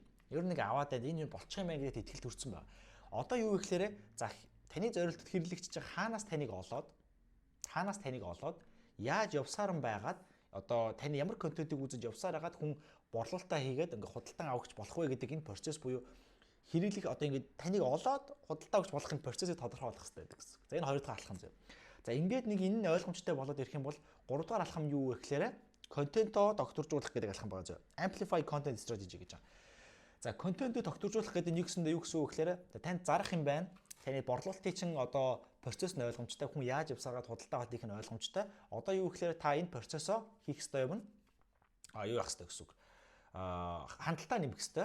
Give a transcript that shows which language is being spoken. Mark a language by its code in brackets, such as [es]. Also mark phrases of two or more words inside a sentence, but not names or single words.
[mn] Ер нь нэг аваад энэ болчих юм байна гэдэгт итгэл төрсэн байна. Одоо юу вэ гэхээр за таны зорилтод хэрэглэгч чинь хаанаас таныг олоод яаж явсаар нь байгаад одоо таны ямар контентыг үзэж явсаар хагаад хүн борлуулалтаа хийгээд ингээ худалдан авахч болох вэ гэдэг энэ процесс буюу хэрэглэх одоо ингээ таныг олоод худалдан авахч болох энэ процессыг тодорхойлох хэрэгтэй гэдэг гэсэн. За энэ хоёр дахь алхам зөв. За ингээд нэг энэ нь ойлгомжтой болоод ирэх юм бол гурав дахь алхам юу вэ гэхээр контентоо докторжуулах гэдэг алхам байгаа зөв. [en] Amplify content strategy [mn] гэж байгаа. За контентоо докторжуулах гэдэг нь юу гэсэн үг гэхээр танд зарах юм байна. Таны борлуулалтын чинь одоо процесс нь ойлгомжтой, хүн яаж явсараад худалдаа авах нь ойлгомжтой. Одоо юу гэхээр та энэ процессоо хийх ёстой юм нь юу яах ёстой гэсэн үг. Хандлтаа нэмэх ёстой.